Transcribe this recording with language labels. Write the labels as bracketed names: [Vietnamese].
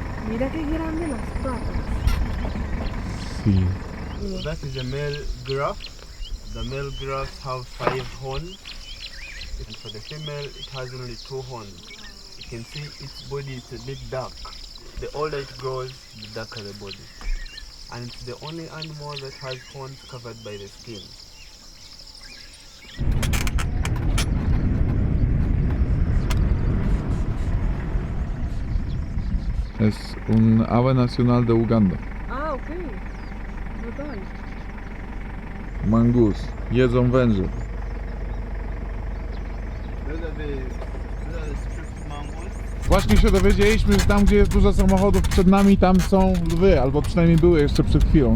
[Spanish] Mira qué grande las patas. Sí. [English] So that is a male giraffe. The male giraffes have 5 horns. And for the female, it has only 2 horns. You can see its body is a bit dark. The older it grows, the darker the body. And it's the only animal that has horns covered by the skin. [Spanish] Es un ave nacional de Uganda. Ah, ok. Total. [Polish] Mangus. Jedzą węże. [English] Those are the stripped mangoes. [Polish] Właśnie się dowiedzieliśmy, że tam gdzie jest dużo samochodów przed nami, tam są lwy, albo przynajmniej były jeszcze przed chwilą.